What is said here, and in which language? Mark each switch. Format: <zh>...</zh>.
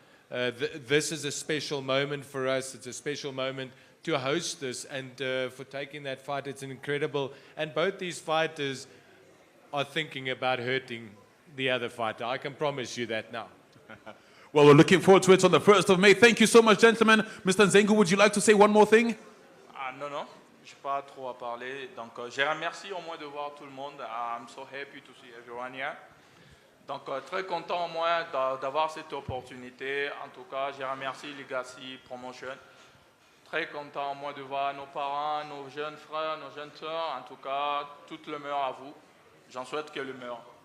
<en>This is a special moment for us. It's a special moment to host this and for taking that fight. It's incredible. And both these fighters are thinking about hurting the other fighter. I can promise you that now. Well, we're looking forward to it on the 1st of May. Thank you so much, gentlemen. Mr. Nzengu, would you like to say one more thing?</en> <fr>Non. Je n'ai pas trop à parler. Donc, je remercie au moins de voir tout le monde.</fr> <en>I'm so happy to see everyone here.</en> <fr>Donc, très content au moins d'avoir cette opportunité. En tout cas, je remercie Legacy Promotion. Très content au moins de voir nos parents, nos jeunes frères, nos jeunes sœurs. En tout cas, tout le meilleur à vous. J'en souhaite que le meilleur.</fr>